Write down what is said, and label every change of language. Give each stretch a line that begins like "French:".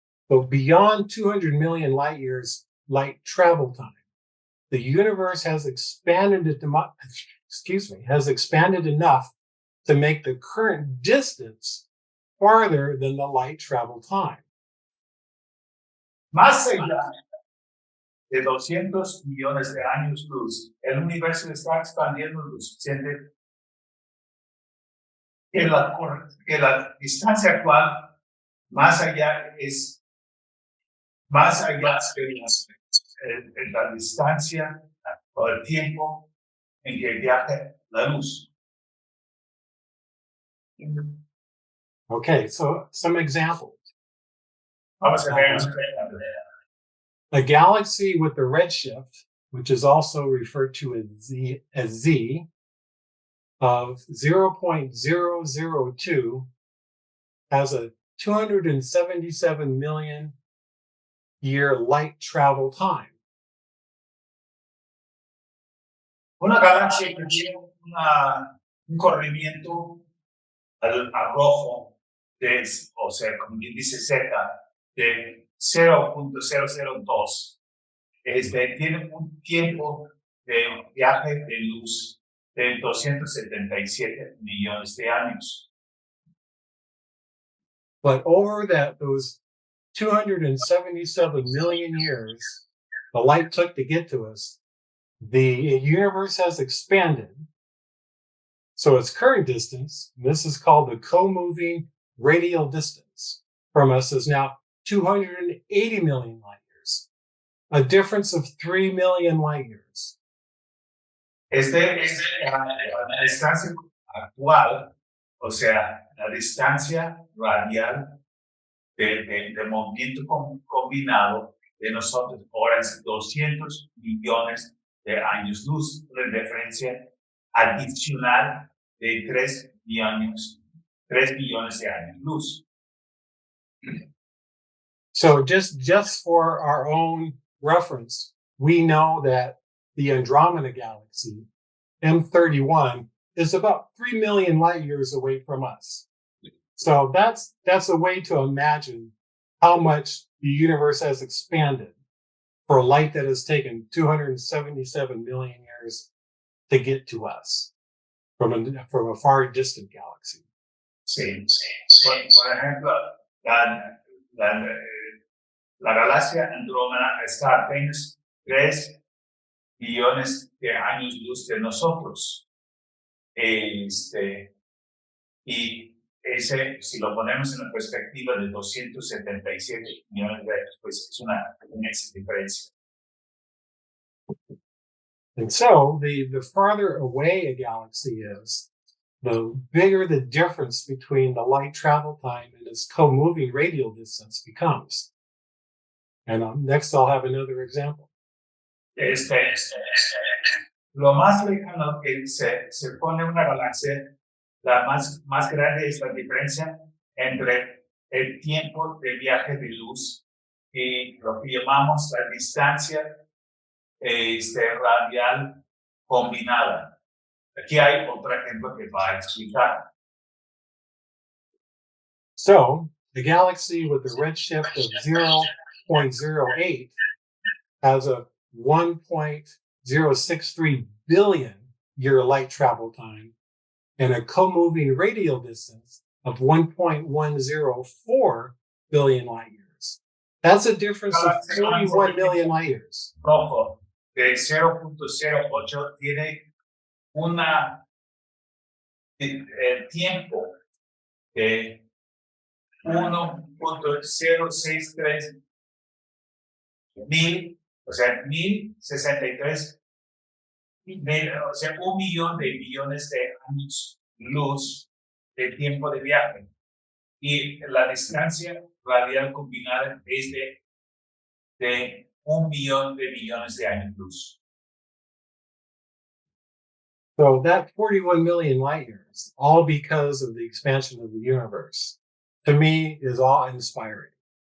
English: So beyond 200 million light years light travel time, the universe has expanded enough to make the current distance farther than the light travel time.
Spanish: Más allá de 200 millones de años luz, el universo está expandiendo lo suficiente que la distancia actual más allá de la distancia o el tiempo en que viaja la luz.
English: Okay, so some examples.
Spanish: Vamos a ver.
English: A galaxy with a redshift, which is also referred to as Z of 0.002 has a 277 million year light travel time.
Spanish: Una galaxia que tiene un corrimiento al rojo, o sea, como quien dice Z, de 0.002. Tiene un tiempo de viaje de luz de 277 millones de años.
English: But over those 277 million years the light took to get to us, the universe has expanded. So its current distance, and this is called the co-moving radial distance from us, is now 280 million light years, a difference of 3 million light years.
Spanish: La distancia actual, o sea, la distancia radial de movimiento combinado de nosotros ahora es 200 millones de años luz, una diferencia adicional de 3 billones de años luz.
English: So just for our own reference, we know that the Andromeda galaxy, M31, is about 3 million light years away from us. So that's a way to imagine how much the universe has expanded for light that has taken 277 million years to get to us from a far distant galaxy.
Spanish: Sí. Por ejemplo, la galaxia Andrómeda está apenas 3 billones de años luz de nosotros. Y si lo ponemos en la perspectiva de 277 millones de años, pues es una inmensa diferencia.
English: And so the farther away a galaxy is, the bigger the difference between the light travel time and its co-moving radial distance becomes. And next I'll have another example.
Spanish: Lo más lejano que se pone una galaxia, la más grande es la diferencia entre el tiempo de viaje de luz y lo que llamamos la distancia radial combinada. Aquí hay otro ejemplo que va a explicar.
English: So the galaxy with a redshift of 0.08 has a 1.063 billion year light travel time and a co-moving radial distance of 1.104 billion light years. That's a difference of 41 million light years.
Spanish: Rojo de 0.08 tiene el tiempo de 1.063 mil, o sea, 1063, o sea, 1 millón de millones de años luz de tiempo de viaje. Y la distancia radial combinada es de 1 millón de millones de años luz.
English: So that 41 million light years, all because of the expansion of the universe, to me is awe-inspiring.